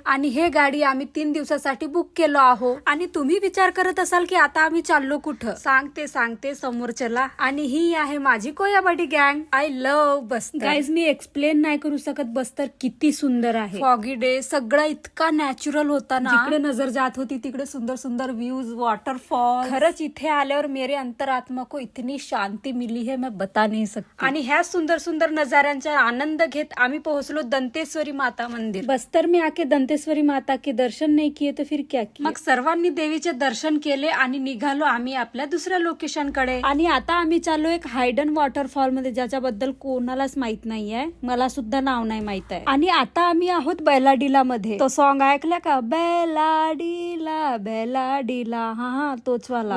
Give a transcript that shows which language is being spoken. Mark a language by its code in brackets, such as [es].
[mr] आणि हे गाडी आम्ही 3 दिवसासाठी बुक केलो आहो. आणि तुम्ही विचार करत असाल की आता आम्ही चाललो कुठं, सांगते समोर चला. आणि ही आहे माझी कोयाबडी गँग. [en] I love Bastar. [mr] Guys मी explain नाही करू शकत बस्तर किती सुंदर आहे. फॉगी डे, सगळं इतका नॅचरल होता ना. जिकडे नजर जात होती तिकडे सुंदर सुंदर व्ह्यूज, वॉटरफॉल. [hi] खरंच इथे आल्यावर मेरे अंतरात्मा को इतनी शांती मिली है मैं बता नहीं सकती. [mr] आणि ह्या सुंदर सुंदर नजाऱ्यांचा आनंद घेत आम्ही पोहोचलो दंतेश्वरी माता मंदिर. [hi] बस्तर में आके दंतेश्वरी माता के दर्शन नहीं किए तो फिर क्या किए. [mr] मग सर्वांनी देवीचे दर्शन केले आणि निघालो आम्ही आपल्या दुसऱ्या लोकेशन कडे. आणि आता आम्ही चाललो एक हायडन वॉटरफॉल मध्ये, ज्याच्याबद्दल कोणालाच माहित नाहीये. मला सुद्धा नाव नाही माहित आहे. आणि आता आम्ही आहोत बेलाडीला मध्ये. तो सॉन्ग ऐकला का, बेलाडीला बेलाडीला, हा तोच वाला.